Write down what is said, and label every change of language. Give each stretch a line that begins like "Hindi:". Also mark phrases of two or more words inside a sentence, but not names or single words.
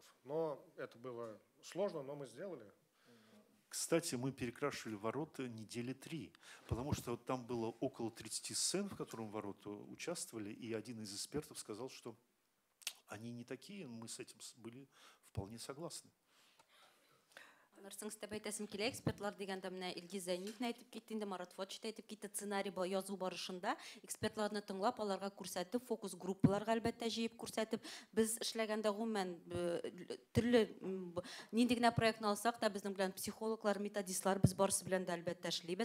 Russian: Но это было сложно, но мы сделали. Кстати, мы перекрашивали ворота недели 3, потому что вот там было около 30 сцен, в которых ворота участвовали, и один из экспертов сказал, что они не такие, мы с этим были вполне согласны.
Tatar: Нарсың степ әйтәсем килә, экспертлар дигәндә менә Илгиз Зәйниевна әйтеп китте, инде Марат Фотич та әйтеп китте, сценарий язу барышында экспертларны тыңлап, аларга күрсәтеп, фокус группаларга әлбәттә җыеп күрсәтеп, без эшләгәндә гомумән төрле нинди генә проектны алсак та безнең белән психологлар, методистлар без барысы белән дә әлбәттә эшлибез.